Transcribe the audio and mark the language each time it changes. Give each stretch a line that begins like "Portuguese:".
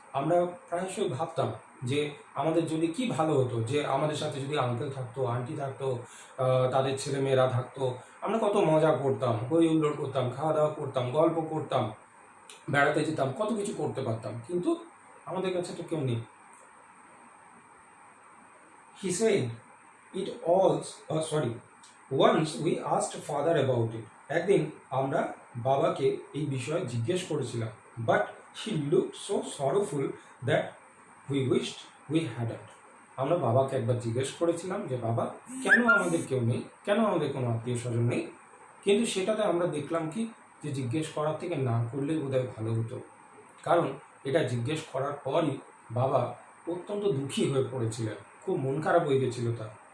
Bangla: আমরা প্রায়শই ভাবতাম যে আমাদের যদি কি ভালো হতো যে আমাদের সাথে যদি আঙ্কেল থাকতো, আন্টি থাকতো, তাদের ছেলে মেয়েরা থাকতো, আমরা কত মজা করতাম, হই হুল্লোড় করতাম, খাওয়া দাওয়া করতাম, গল্প করতাম, বেড়াতে যেতাম, কত কিছু করতে পারতাম, কিন্তু আমাদের কাছে তো কেউ নেই।
English: He said it all, once we asked father about it.
Bangla: একদিন আমরা বাবাকে এই বিষয়ে জিজ্ঞেস করেছিলাম,
English: but he looked so sorrowful that we wished we hadn't.
Bangla: আমরা বাবাকে একবার জিজ্ঞেস করেছিলাম যে বাবা, কেন আমাদের কেউ নেই, কেন আমাদের কোনো আত্মীয় স্বজন নেই, কিন্তু সেটাতে আমরা দেখলাম কি যে জিজ্ঞেস করার থেকে না করলেই বোধহয় ভালো হতো, কারণ এটা জিজ্ঞেস করার পরই বাবা অত্যন্ত দুঃখী হয়ে পড়েছিলেন, খুব মন খারাপ হয়ে গেছিল তার।